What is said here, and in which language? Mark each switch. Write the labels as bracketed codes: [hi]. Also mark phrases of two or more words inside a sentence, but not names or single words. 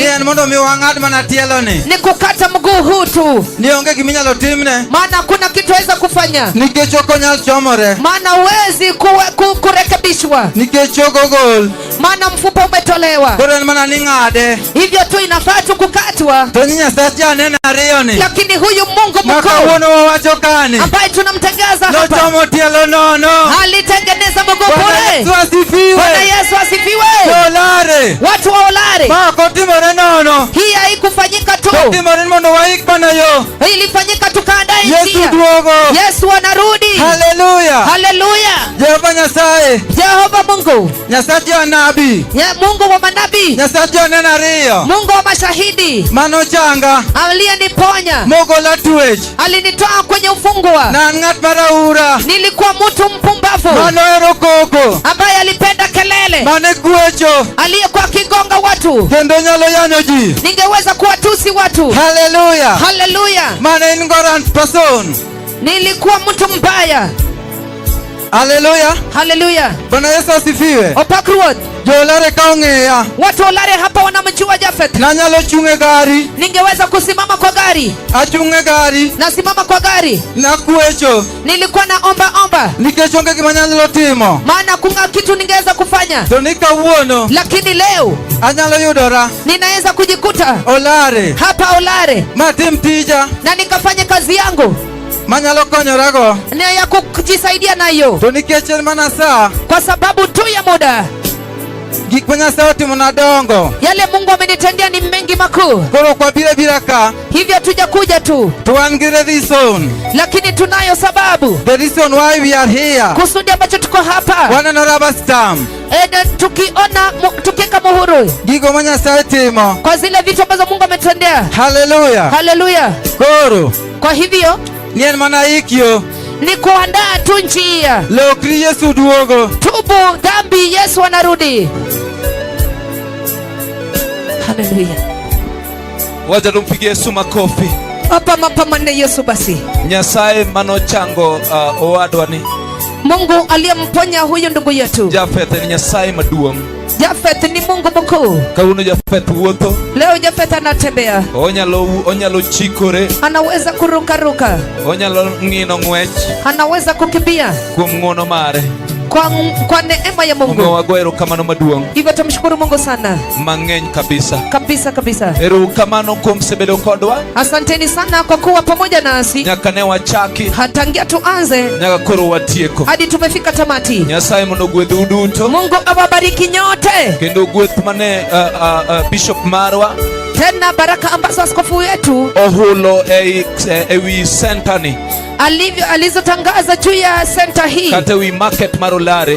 [luo] ni en mondo mi wang'ad mana tielo ni. [sw] ni kukata mguu huu tu, [luo] Ni onge giminyalo timne [sw] maana kuna kitu weza kufanya, [luo] nikech ok onyal chomore. [sw] maana huwezi kurekebishwa, [luo] Nikech chogo gol. [sw] maana mfupa umetolewa. [luo] Koro en mana ni ng'ade. [sw] Hivyo tu inafaa tu kukatwa, [luo] To ni Nyasaye aneno ariyo ni. [sw] lakini huyu Mungu [luo] Ma [sw] mkuu [luo] kawuono wawacho kani. [sw] ambaye tunamtangaza hapa [luo] Nochomo tielo nono. [sw] alitengeneza mguu Bwana bure. Yesu asifiwe. Bwana Yesu asifiwe. [luo] Olare. [sw] Watu wa Olare, [luo] Ma kotimore nono. [sw] hii haikufanyika tu, [luo] Kotimore ni mondo waik mana yo. [sw] ilifanyika tukaandae Yesu njia. [luo] duogo. [sw] Yesu anarudi. [luo] Hallelujah. [sw] Haleluya. [luo] Jehova Nyasaye. [sw] Jehova Mungu, [luo] Nyasaye anabi. [sw] ya Mungu wa manabii, [luo] Nyasaye oneno ariyo. [sw] Mungu wa mashahidi, [luo] Manochanga. [sw] aliyeniponya, [luo] Mogola twech. [sw] alinitoa kwenye ufungwa. [luo] Na ng'at maraura. [sw] Nilikuwa mtu mpumbavu [luo] Manohero koko. [sw] ambaye alipenda kelele, [luo] Mane gwecho. [sw] aliyekuwa akigonga watu, [luo] Kendo nyalo yanyo ji. [sw] ningeweza kuwatusi watu. [luo] Hallelujah. [sw] Haleluya. [luo] Mane [en] ignorant person. [sw] Nilikuwa mtu mbaya. [luo] Hallelujah. [sw] Haleluya. Bwana Yesu asifiwe. [luo] Opak Ruoth. Jolare ka ong'eya. [sw] Watu wa Olare hapa wanamjua Japhet. [luo] Nanyalo chung'e gari. [sw] Ningeweza kusimama kwa gari, [luo] Achung'e gari. [sw] nasimama kwa gari, [luo] Nakwecho. [sw] nilikuwa na omba, [luo] Nikech onge gima anyalo timo. [sw] maana kuna kitu ningeweza kufanya, [luo] To ni kawuono. [sw] lakini leo [luo] Anyalo yudora. [sw] ninaweza kujikuta [luo] Olare. [sw] hapa Olare [luo] Matim tija. [sw] na nikafanya kazi yangu [luo] Manyalo konyorago. [sw] na ya kujisaidia nayo, [luo] To nikech en mana saa. [sw] kwa sababu tu ya muda. [luo] Gik ma Nyasaye otimona dongo. [sw] Yale Mungu amenitendea ni mengi makuu, [luo] Koro kwabiro abira ka. [sw] hivyo tujakuja tu, [luo] To wan gi reason. [sw] lakini tunayo sababu, [en] The reason why we are here. [sw] kusudi ambacho tuko hapa. [luo] Waneno [en] rubber stamp. [sw] Tukiona tukiweka muhuri [luo] Gigo ma Nyasaye timo. [sw] kwa zile vitu ambazo Mungu ametendea. [luo] Hallelujah. [sw] Haleluya. [luo] Koro [sw] Kwa hivyo [luo] ni en mana ikyo. [sw] ni kuandaa tu njia. [luo] Lokri Yesu duogo. [sw] Tubu dhambi, Yesu anarudi. Haleluya. Wacha tumpigie Yesu makofi. [luo] Hapa mapamane Yesu basi. Nyasaye manochango owadwa ni [sw] Mungu aliyemponya huyu ndugu yetu [luo] Japhet ni Nyasaye maduong'. [sw] Japhet ni Mungu mkuu. [luo] Kawuono Japhet wuotho. [sw] Leo Japhet anatembea, [luo] Onyalo chikore, [sw] anaweza kurukaruka, [luo] onyalo ng'ino ng'wech [sw] anaweza kukimbia [luo] kuom ng'wono mare. [sw] kwa neema ya [luo] Omiyo [sw] Mungu. [luo] wago erokamano maduong' [sw] Hivyo tumshukuru Mungu sana [luo] mang'eny kabisa. [sw] kabisa. [luo] Erokamano kuom sebedo kodwa [sw] Asanteni sana kwa kuwa pamoja nasi [luo] nyaka ne wachaki, [sw] hatangia tuanze [luo] nyaka koro watieko. [sw] hadi tumefika tamati. [luo] Nyasaye mondo ogwedhu duto, [sw] Mungu awabariki nyote. [luo] kendo gweth mane Bishop marwa [sw] Tena baraka ambazo askofu wetu [luo] ohulo ewi sentani [sw] alizotangaza juu ya center hii [luo] kata ewi market marolare